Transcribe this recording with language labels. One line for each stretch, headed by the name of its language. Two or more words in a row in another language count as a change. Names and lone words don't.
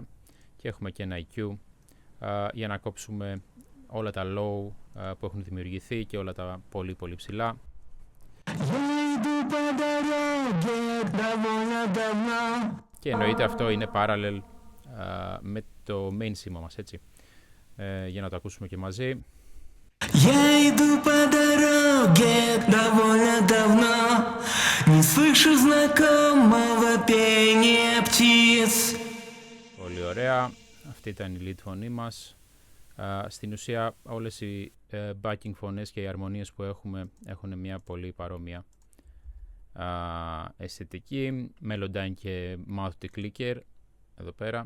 Greek: Και έχουμε και ένα EQ για να κόψουμε όλα τα low που έχουν δημιουργηθεί και όλα τα πολύ πολύ ψηλά. Και εννοείται αυτό είναι parallel με το main σήμα μας, έτσι. Για να το ακούσουμε και μαζί.
Russian: Я иду по дороге довольно давно, не слышу знакомого пения птиц.
Greek: Πολύ ωραία. Αυτή ήταν η lead φωνή μας. Στην ουσία όλες οι backing φωνές και οι αρμονίες που έχουμε έχουν μια πολύ παρόμοια αισθητική. Melodyne και Mouth Declicker εδώ πέρα.